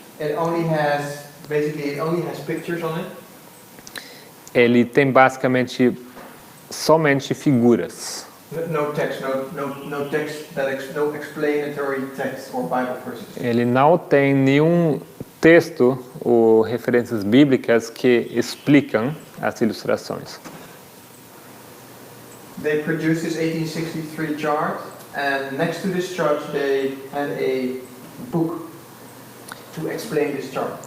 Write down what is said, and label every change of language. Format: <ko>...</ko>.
<en>It only has pictures on it.</en> <pt>Ele tem basicamente somente figuras.</pt> <en>No text, no text no explanatory text or Bible verses.</en> <pt>Ele não tem nenhum texto ou referências bíblicas que explicam as ilustrações.</pt> <en>They produced this 1863 chart, and next to this chart they had a book to explain this chart.</en>